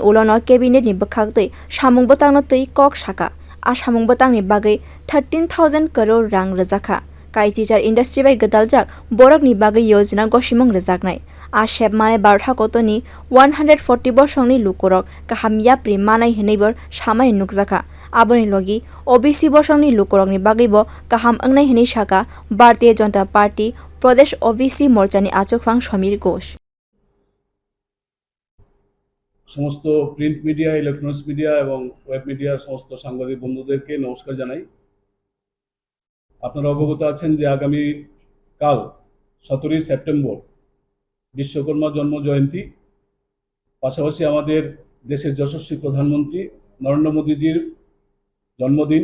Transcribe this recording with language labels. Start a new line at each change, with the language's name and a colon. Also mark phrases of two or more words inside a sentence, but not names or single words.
Kok Borok: ulono cabinet ni bwkhak samung botang no tui kok saka samung botang ni bagai 13,000 crore rang rwjaka kaitijar industry bai gdaljak borok ni bagai yojona gosimwng rwjaknai shep mane hakotor ni 140 borsongni lukorok kaham yapri manai hinebor samai nugjaka aboni logi OBC borsongni lukorok ni bagai bo kaham angnai hinei saka bharatiya janata party pradesh OBC morcha ni achugphang Samir ghosh
Bangla: সমস্ত প্রিন্ট মিডিয়া ইলেকট্রনিক্স মিডিয়া এবং ওয়েব মিডিয়ার সমস্ত সাংবাদিক বন্ধুদেরকে নমস্কার জানাই। আপনারা অবগত আছেন যে আগামী কাল 17 সেপ্টেম্বর বিশ্বকর্মা জন্ম জয়ন্তী, পাশাপাশি আমাদের দেশের যশস্বী প্রধানমন্ত্রী নরেন্দ্র মোদীজির জন্মদিন।